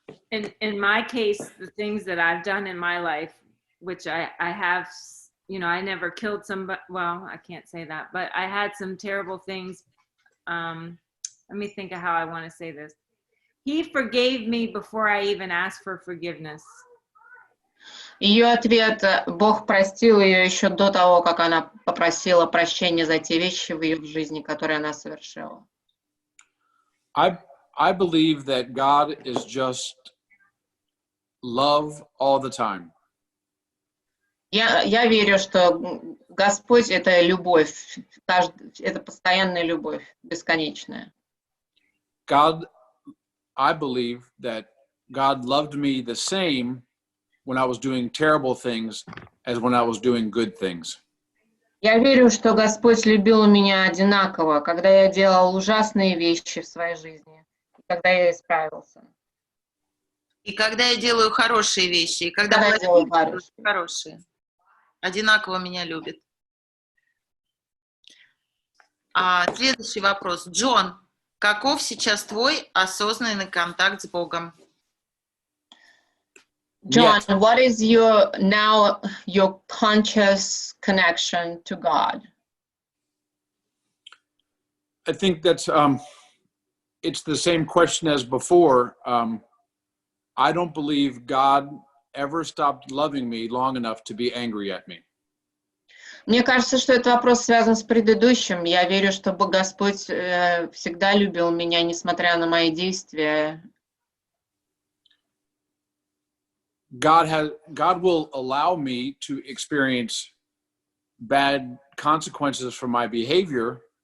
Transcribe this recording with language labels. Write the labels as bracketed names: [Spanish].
[English] In my case, the things that I've done in my life, which I have, I never killed somebody. Well, I can't say that, but I had some terrible things let me think of how I want to say this. He forgave me before I even asked for forgiveness. [Russian] Ее ответ: Бог простил ее еще до того, как она попросила прощения за те вещи в ее жизни, которые она совершила. [English] I believe that God is just love all the time. [Russian] Я верю, что Господь — это любовь, это постоянная любовь, бесконечная. [English] I believe that God loved me the same when I was doing terrible things as when I was doing good things. [Russian] Я верю, что Господь любил меня одинаково, когда я делал ужасные вещи в своей жизни, и когда я исправился. И когда я делаю хорошие вещи, и когда я делаю хорошие. Одинаково меня любит. Следующий вопрос. Джон, каков сейчас твой осознанный контакт с Богом? [English] John, what is your conscious connection to God? I think that's it's the same question as before. I don't believe God ever stopped loving me long enough to be angry at me. [Russian] Мне кажется, что этот вопрос связан с предыдущим. Я верю, что Господь всегда любил меня, несмотря на мои действия. [English] God will allow me to experience bad consequences for my behavior.